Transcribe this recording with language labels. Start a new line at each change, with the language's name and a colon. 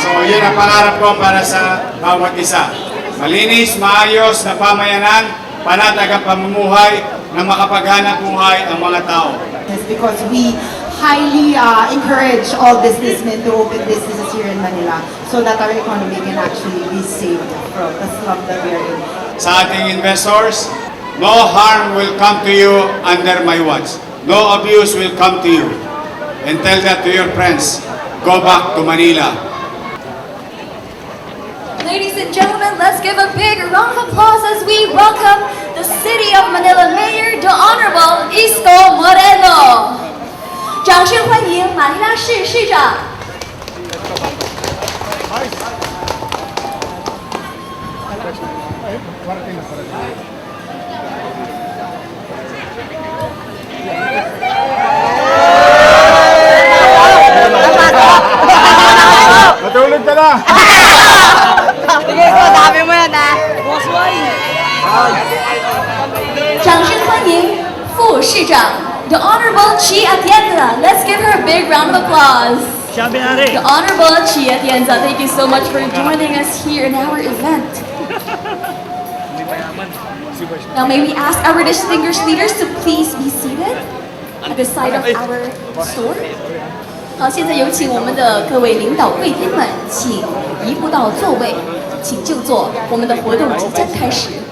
Filipino: yun ang pangarap ko para sa bawat isa. Malinis, maayos na pamayanan, panatag ang pamumuhay na makapaghanap buhay ang mga tao.
English: Because we highly encourage all businessmen to open businesses here in Manila so that our economy can actually be saved from the slump that we are in.
Filipino: Sa ating
English: investors, no harm will come to you under my watch. No abuse will come to you. And tell that to your friends. Go back to Manila. Ladies and gentlemen, let's give a big round of applause as we welcome the City of Manila Mayor, the Honorable Isko Moreno.
Chinese: 掌声欢迎马尼拉市市长。
Filipino: Matulog ka na! Sige, sabi mo yan ha. Boss boy.
Chinese: 掌声欢迎副市长
English: the Honorable
Chinese: Chi Atienza.
English: Let's give her a big round of applause. The Honorable Chi Atienza, thank you so much for joining us here in our event. Now may we ask our distinguished leaders to please be seated at the side of our store.
Chinese: 好，现在有请我们的各位领导贵宾们，请移步到座位，请就坐，我们的活动即将开始。